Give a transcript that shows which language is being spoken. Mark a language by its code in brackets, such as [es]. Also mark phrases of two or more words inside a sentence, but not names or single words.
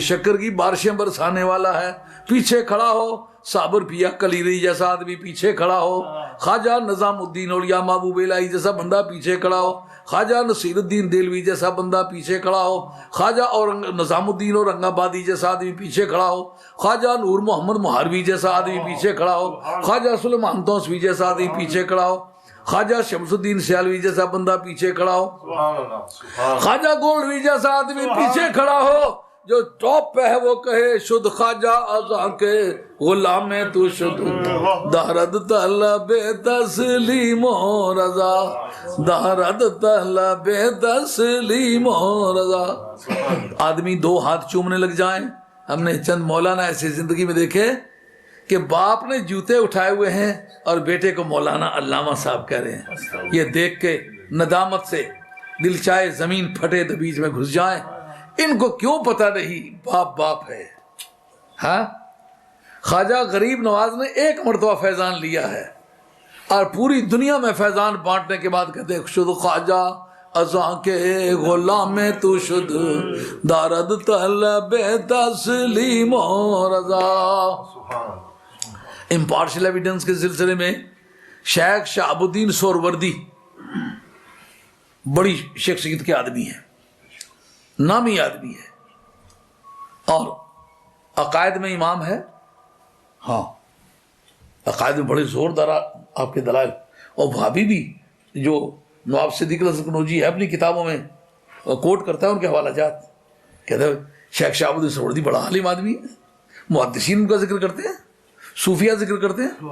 [ur] شکر کی بارشیں برسانے والا ہے پیچھے کھڑا ہو، صابر پیا کلیری جیسا آدمی پیچھے کھڑا ہو، خواجہ نظام الدین اولیاء محبوب الہی جیسا بندہ پیچھے کھڑا ہو، خواجہ نصیر الدین دہلوی جیسا بندہ پیچھے کھڑا ہو، خواجہ نظام الدین اورنگ آبادی جیسا آدمی پیچھے کھڑا ہو، خواجہ نور محمد مہاروی جیسا آدمی پیچھے کھڑا ہو، خواجہ سلیمان توسوی جیسا آدمی پیچھے کھڑا ہو، خواجہ شمس الدین سیالوی جیسا بندہ پیچھے کھڑا ہو، خواجہ گولوی جیسا آدمی پیچھے کھڑا ہو۔ جو ٹاپ پہ ہے وہ کہے [fa] شد خواجہ ازاں کے غلام تو شد دارد طلب تسلیم و رضا، دارد طلب تسلیم و رضا۔ [ur] آدمی 2 ہاتھ چومنے لگ جائیں۔ ہم نے چند مولانا ایسے زندگی میں دیکھے کہ باپ نے جوتے اٹھائے ہوئے ہیں اور بیٹے کو مولانا علامہ صاحب کہہ رہے ہیں۔ یہ دیکھ کے ندامت سے دل چاہے زمین پھٹے تو بیچ میں گھس جائیں۔ ان کو کیوں پتہ نہیں باپ ہے؟ ہاں، خواجہ غریب نواز نے ایک مرتبہ فیضان لیا ہے اور پوری دنیا میں فیضان بانٹنے کے بعد کہتے ہیں [fa] شد خواجہ ازاں کے غلام تو شد دارد طلب تسلیم و رضا۔ [en] impartial evidence [ur] کے سلسلے میں شیخ شہاب الدین سہروردی بڑی شخصیت کے آدمی ہیں، نامی آدمی ہے اور عقائد میں امام ہے۔ ہاں، عقائد میں بڑے زوردار آپ کے دلائل، اور بھابی بھی جو نواب صدیق قنوجی ہے اپنی کتابوں میں کوٹ کرتا ہے ان کے حوالہ جات، کہتا ہے شیخ شہاب الدین سہروردی بڑا عالم آدمی ہے، محدثین کا ذکر کرتے ہیں، صوفیہ ذکر کرتے ہیں۔